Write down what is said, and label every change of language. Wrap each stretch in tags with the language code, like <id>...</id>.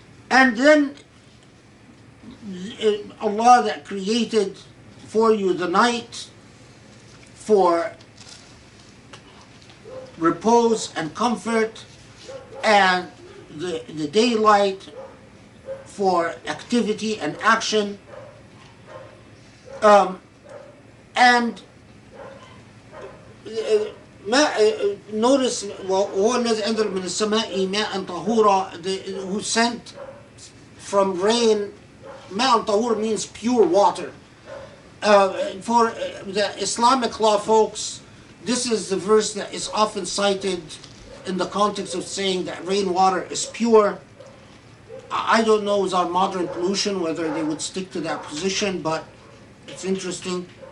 <en>And then Allah that created for you the night for repose and comfort, and the daylight for activity and action. And notice,</en> <ar>وهو الذي أنزل من السماء ماء طهورا,</ar> <en>who sent from rain.</en> <ar>ماء طهور</ar> <en>means pure water. For the Islamic law folks, this is the verse that is often cited in the context of saying that rainwater is pure. I don't know with our modern pollution whether they would stick to that position, but it's interesting.</en>